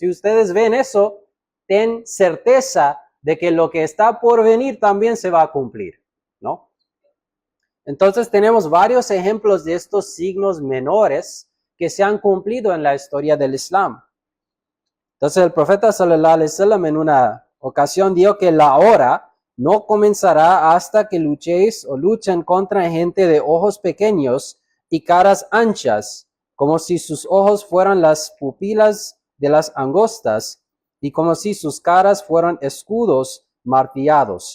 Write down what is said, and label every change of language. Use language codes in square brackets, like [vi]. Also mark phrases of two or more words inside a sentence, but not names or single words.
[es] Si ustedes ven eso, ten certeza de que lo que está por venir también se va a cumplir, ¿no? Entonces tenemos varios ejemplos de estos signos menores que se han cumplido en la historia del Islam. Entonces el profeta [ar] صلى الله عليه وسلم [es] en una ocasión dijo que la hora no comenzará hasta que luchéis o luchen contra gente de ojos pequeños y caras anchas, como si sus ojos fueran las pupilas de las angostas y como si sus caras fueran escudos martillados.